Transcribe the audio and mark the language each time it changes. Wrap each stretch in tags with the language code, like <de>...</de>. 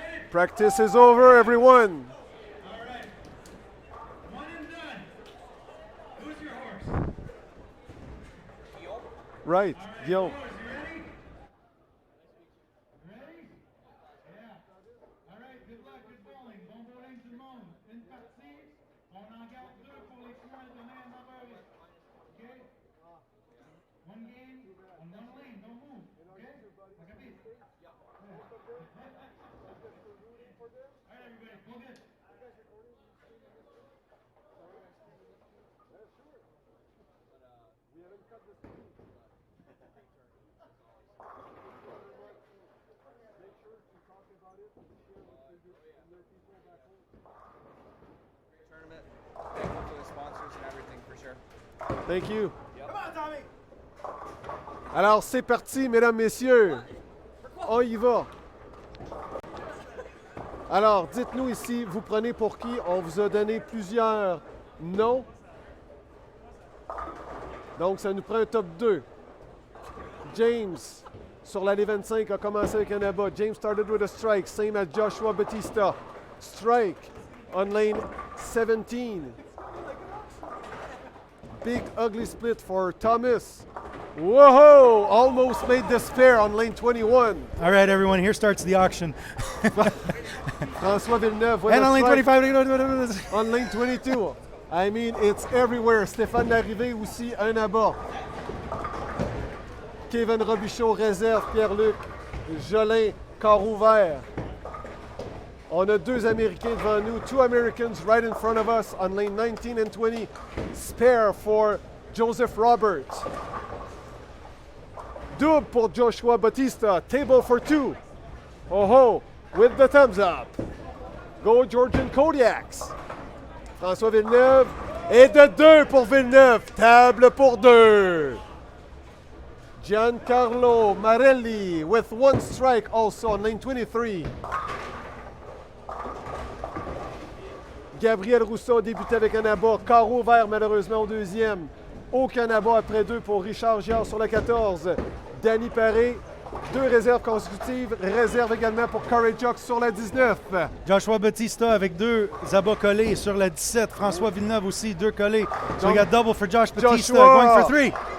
<en>Practice is over, everyone. All right. One and done. Who's your horse? Right, Guillaume. You ready? Yeah. All right, good luck, good bowling.</en> <fr>Bon bowling tout le monde. Une partie, on en garde deux pour les points demain à 9h.</fr> <en>OK? One game, on one lane, don't move. OK? Okay? All right, everybody, go good. tournament. Thankful for the sponsors and everything for sure. Thank you. Yep. Come on, Tommy.</en> <fr>Alors, c'est parti, mesdames, messieurs. On y va. Alors, dites-nous ici, vous prenez pour qui? On vous a donné plusieurs noms. Donc, ça nous prend un top 2. James, sur l'allée 25, a commencé avec un abat.</fr> <en>James started with a strike, same as Joshua Batista. Strike on lane 17. Big ugly split for Thomas. Whoa! Almost made the spare on lane 21. All right, everyone, here starts the auction. François Villeneuve with And a on lane strike 25. on lane 22. I mean, it's everywhere.</en> <fr>Stéphane Larrivée aussi, un abat. Kevin Robichaud, réserve. Pierre-Luc Jolin, corps ouvert. On a deux Américains devant nous.</fr> <en>Two Americans right in front of us on lane 19 and 20. Spare for Joseph Roberts.</en> <fr>Double pour Joshua Batista.</fr> <en>Table for two. Oh, with the thumbs up. Go Georgian Kodiaks. François Villeneuve.</en> <fr>Et de 2 pour Villeneuve. Table pour 2.</fr> <en>Giancarlo Marelli with one strike also on lane 23.</en> <fr>Gabriel Rousseau a débuté avec un abat. Carreau vert malheureusement au deuxième. Aucun abat après 2 pour Richard Giard sur le 14. Danny Paré, 2 réserves consécutives. Réserve également pour Corey Jock sur la 19. Joshua Batista avec 2 abats collés sur la 17. François Villeneuve aussi, 2 collés.</fr> <en>So we got double for Josh Batista, going for 3.</en>